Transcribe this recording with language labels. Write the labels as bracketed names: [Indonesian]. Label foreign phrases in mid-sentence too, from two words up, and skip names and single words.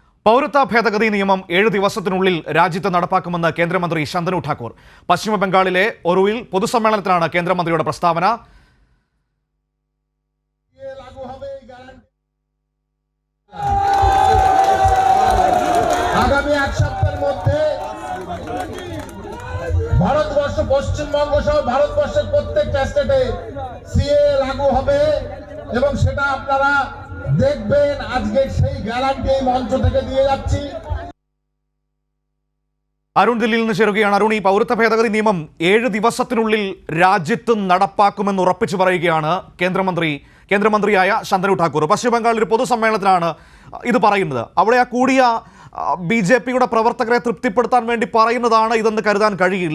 [Malayalam] പൗരത്വ ഭേദഗതി നിയമം 7 ദിവസത്തിനുള്ളിൽ രാജ്യത്ത് നടപ്പാക്കുമെന്ന് കേന്ദ്രമന്ത്രി ശന്തനു ഠാക്കൂർ. പശ്ചിമ ബംഗാളിലെ ഒറൂവിൽ പൊതുസമ്മേളനത്തിലാണ് കേന്ദ്രമന്ത്രിയുടെ പ്രസ്താവന. [Bangla] আগামী এক সপ্তাহের মধ্যে ভারতবর্ষ পশ্চিমবঙ্গ সহ ভারতবর্ষের প্রত্যেকটা স্টেটে সিএ লাগু হবে এবং সেটা আপনারা দেখবেন। আজকে সেই গ্যারান্টি এই মঞ্চ থেকে দিয়ে যাচ্ছি। [Malayalam] അരുൺ ദില്ലിയിൽ നിന്ന് ചേരുകയാണ്. അരുൺ, ഈ പൗരത്വ ഭേദഗതി നിയമം 7 ദിവസത്തിനുള്ളിൽ രാജ്യത്ത് നടപ്പാക്കുമെന്ന് ഉറപ്പിച്ചു പറയുകയാണ് കേന്ദ്രമന്ത്രിയായ ശന്തനു ഠാക്കൂർ. പശ്ചിമ ബംഗാളിൽ ഒരു പൊതുസമ്മേളനത്തിലാണ് ഇത് പറയുന്നത്. അവിടെ ആ കൂടിയ BJP-യുടെ പ്രവർത്തകരെ തൃപ്തിപ്പെടുത്താൻ വേണ്ടി പറയുന്നതാണ് ഇതെന്ന് കരുതാൻ കഴിയില്ല.